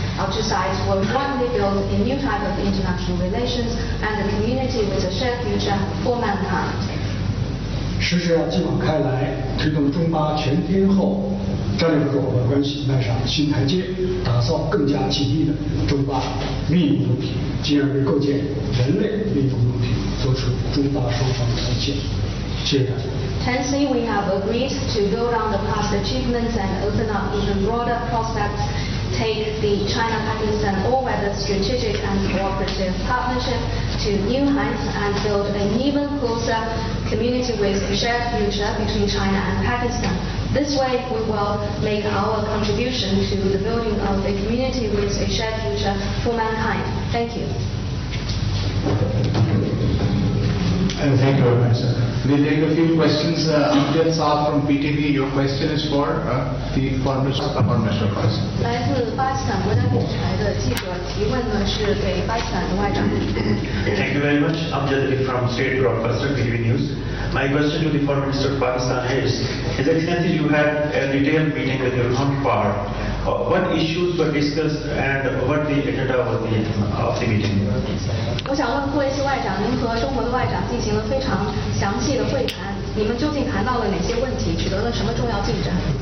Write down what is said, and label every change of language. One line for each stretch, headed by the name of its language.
English: Our two sides will jointly build a new type of international relations and a community with a shared future for mankind.
Chinese: 实施要继往开来，推动中巴全天候战略合作伙伴关系迈上新台阶，打造更加紧密的中巴利益共同体，进而为构建人类利益共同体做出中巴双方的贡献。谢谢大家。
English: Tenthly, we have agreed to build on the past achievements and open up even broader prospects, take the China-Pakistan all-weather strategic and cooperative partnership to new heights and build an even closer community with a shared future between China and Pakistan. This way, we will make our contribution to the building of a community with a shared future for mankind. Thank you. Thank you very much, sir. We'll take a few questions. Amjad Saab from PTV, your question is for the Foreign Minister of Pakistan.
Chinese: 来自巴基斯坦国家电视台的记者提问呢，是给巴基斯坦的外长。
English: Thank you very much. Amjad from State Broadcaster PTV News. My question to the Foreign Minister of Pakistan is, His Excellency, you had a detailed meeting with your counterpart. What issues were discussed and what the agenda of the meeting?
Chinese: 我想问各位系外长，您和中国的外长进行了非常详细的会谈，你们究竟谈到了哪些问题，取得了什么重要进展？